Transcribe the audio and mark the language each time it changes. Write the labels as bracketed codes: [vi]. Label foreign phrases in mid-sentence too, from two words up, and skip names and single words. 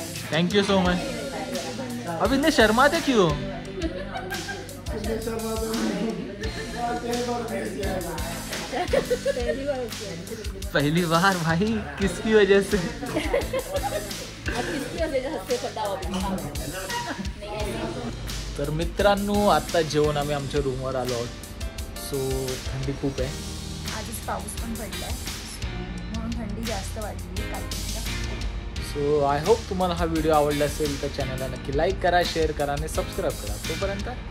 [en] thank you so much. [hi] अब इतने शर्माते क्यों? पहली बार भाई, किसकी वजह से? [mr] तर मित्रांनो, आता जेवण आम्ही आमच्या रूमवर आलो आहोत. सो थंडी खूप आहे. आजच पाऊस पण पडलाय म्हणून थंडी जास्त वाढली कालपेक्षा. [en] so I hope [mr] तुम्हाला हा व्हिडिओ आवडला असेल तर चॅनलला नक्की लाईक करा, शेअर करा आणि सबस्क्राईब करा.